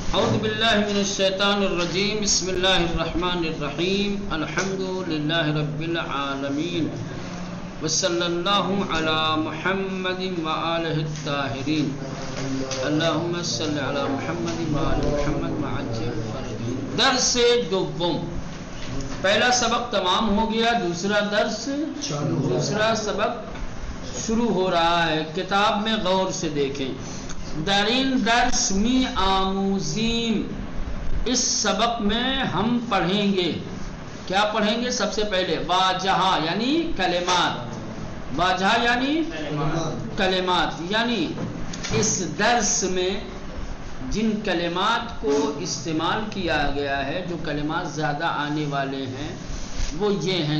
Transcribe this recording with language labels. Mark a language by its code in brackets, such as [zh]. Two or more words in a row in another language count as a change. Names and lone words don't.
[ar] اعوذ باللہ من الشیطان الرجیم بسم اللہ الرحمن الرحیم الحمد للہ رب العالمین وصلی اللہ علی محمد وآلہ الطاہرین اللہم صلی علی محمد وآل محمد وعجل فرجہ۔ [fa] درس دوم، [ur] پہلا سبق تمام ہو گیا، دوسرا سبق شروع ہو رہا ہے۔ کتاب میں غور سے دیکھیں۔ [fa] درین درس می آموزیم، [ur] اس سبق میں ہم پڑھیں گے، کیا پڑھیں گے؟ سب سے پہلے واجہہ یعنی کلمات، واجہہ یعنی کلمات، یعنی اس درس میں جن کلمات کو استعمال کیا گیا ہے، جو کلمات زیادہ آنے والے ہیں وہ یہ ہیں۔